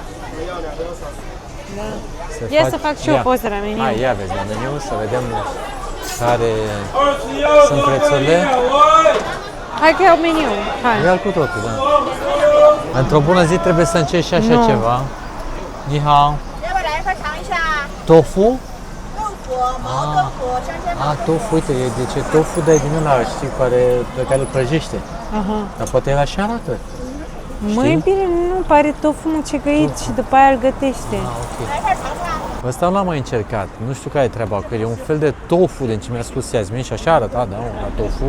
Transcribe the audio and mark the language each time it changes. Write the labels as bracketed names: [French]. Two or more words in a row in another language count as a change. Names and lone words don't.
[Romanian] Se Ia să fac și eu Ia. poză la meniu. Hai, ia vezi la meniu, să vedem care sunt prețurile. Hai că iau meniu. Hai. Ia-l cu totul, da. Într-o bună zi trebuie să încerci și așa Nu. ceva. [Chinese] 你好. 要不要来一块尝一下？ [Romanian] Tofu? [Chinese] 豆腐、毛豆腐、香煎毛。 [Romanian] A, tofu, uite, e de ce tofu, dar e din ăla, știi, pe care îl prăjește. Aha. Dar poate el așa arată. Mai bine nu pare tofu mucegăit și după aia îl gătește. Ah, ok. Ăsta nu l-am mai încercat. Nu știu care e treaba cu el. E un fel de tofu, din ce mi-a spus Iasmin, și așa arăta, da, la tofu.